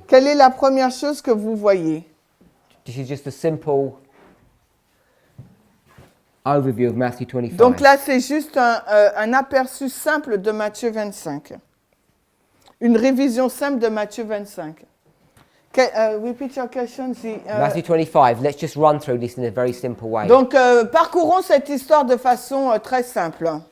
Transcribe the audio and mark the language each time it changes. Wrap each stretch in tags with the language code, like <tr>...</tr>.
<fr>Quelle est la première chose que vous voyez?</fr> <en>This is just a simple overview of Matthew 25.</en> <fr>Donc là, c'est juste un aperçu simple de Matthieu 25. Une révision simple de Matthieu 25.</fr> <en>Repeat your question. Matthew 25, let's just run through this in a very simple way.</en> <fr>Donc, parcourons cette histoire de façon très simple.</fr>